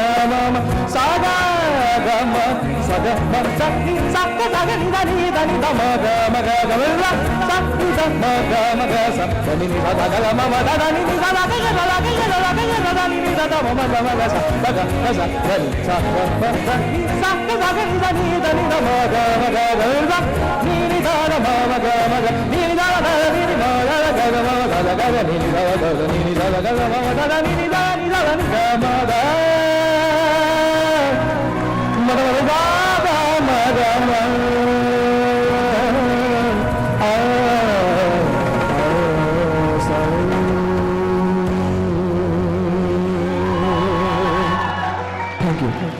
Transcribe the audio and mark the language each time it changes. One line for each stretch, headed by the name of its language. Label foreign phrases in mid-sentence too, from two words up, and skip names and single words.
English: ma sa ga ma sa ga ma sa ni sa ga ni da ni da ma ga ma sa ni da ma ga sa dhani ni sa ga ma da dhani ni sa ga ga dhani ni da ma ga sa da ga sa dhani sa ga ma sa ni sa ga ni da ni da ma ga ni ni da ma ga ni ni da ma ni ni ma ga ga ma ga ga ni ni da ga ni ni da ga ma da ni ni da ni da ga ma ga ma da ga ma ga ma Thank you. Thank you.